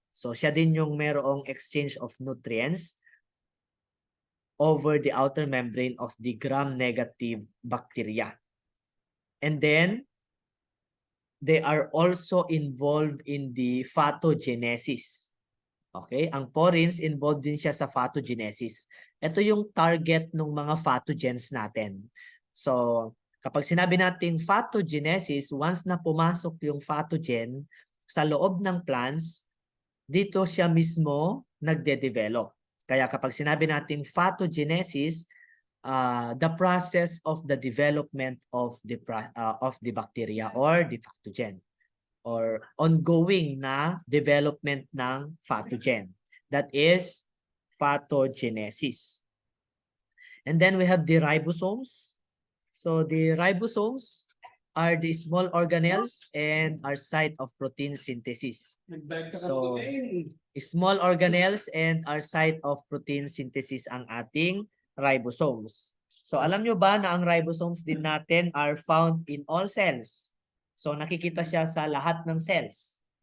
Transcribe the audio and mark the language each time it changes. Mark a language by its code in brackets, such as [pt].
[tl] So siya din yung merong [en] exchange of nutrients over the outer membrane of the gram-negative bacteria. And then they are also involved in the phytogenesis. Okay? [tl] Ang porins involved din siya sa phytogenesis. Ito yung target ng mga pathogens natin. So, kapag sinabi natin pathogenesis, once na pumasok yung pathogen sa loob ng plants, dito siya mismo nagde-develop. Kaya kapag sinabi natin [en] pathogenesis, the process of the development of the bacteria or the pathogen or ongoing na development ng pathogen. That is pathogenesis. And then we have the ribosomes. So the ribosomes are the small organelles and are site of protein synthesis. So small organelles and are site of protein synthesis ang ating ribosomes. [tl] So alam nyo ba na ang ribosomes din natin [en] are found in all cells? [tl] So nakikita siya sa lahat ng cells.